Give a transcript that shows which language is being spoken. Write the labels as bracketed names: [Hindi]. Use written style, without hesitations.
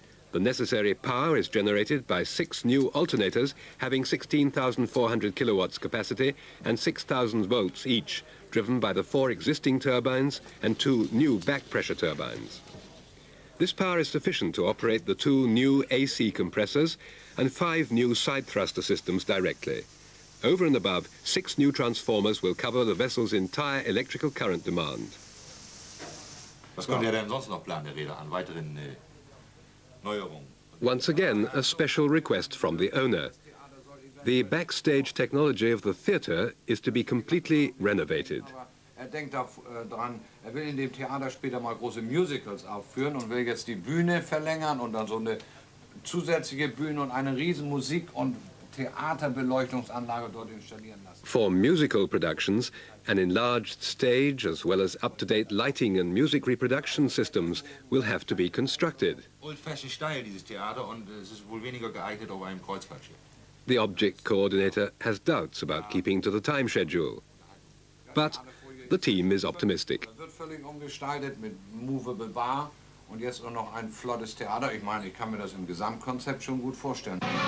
[English] The necessary power is generated by 6 new alternators having 16,400 kilowatts capacity and 6,000 volts each, driven by the 4 existing turbines and 2 new back pressure turbines. This power is sufficient to operate the 2 new AC compressors and 5 new side thruster systems directly. Over and above, 6 new transformers will cover the vessel's entire electrical current demand. [German] Was kommt ja denn sonst noch Plan der Reeder an weiteren Neuerungen? [English] Once again, a special request from the owner. The backstage technology of the theater is to be completely renovated. [German] Denkt daran, will in dem Theater später mal große Musicals aufführen und will jetzt die Bühne verlängern und dann so eine zusätzliche Bühne und eine riesen Musik- und Theaterbeleuchtungsanlage dort installieren lassen. [English] For musical productions, an enlarged stage as well as up-to-date lighting and music reproduction systems will have to be constructed. Old-fashioned Style, [German] dieses Theater, und es ist wohl weniger geeignet auf einem Kreuzfahrtschiff. [English] The object coordinator has doubts about keeping to the time schedule. But the team is optimistic. [German] Das wird völlig umgestaltet mit Movable Bar und jetzt auch noch ein flottes Theater. Ich meine, ich kann mir das im Gesamtkonzept schon gut vorstellen.